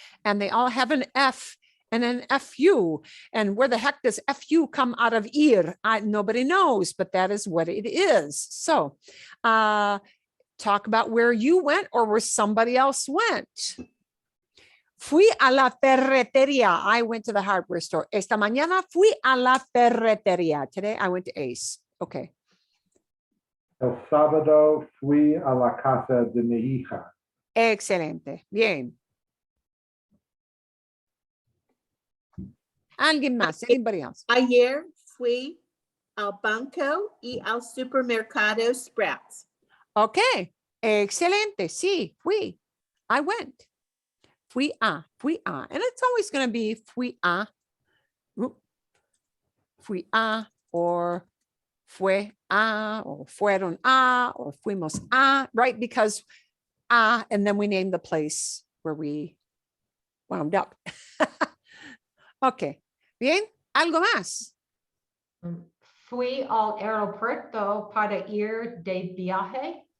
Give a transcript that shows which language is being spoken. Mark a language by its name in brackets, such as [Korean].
[English] And they all have an F and an FU. And where the heck does FU come out of ir? Nobody knows, but that is what it is. So talk about where you went or where somebody else went. [Spanish] Fui a la ferretería. [English] I went to the hardware store. [Spanish] Esta mañana fui a la ferretería. [English] Today I went to Ace. Okay. [Spanish] El sábado fui a la casa de mi hija. Excelente. Bien. ¿Alguien más? [English] Anybody else? [Spanish] Ayer fui al banco y al supermercado Sprouts. Okay. Excelente. Sí, fui. [English] I went. [Spanish] Fui a. [English] And it's always going to be [Spanish] fui a. Fui a or fue a or fueron a or fuimos a, right? [English] Because and then we name the place where we wound up. [Spanish] Okay. Bien. ¿Algo más? Fui al aeropuerto para ir de viaje.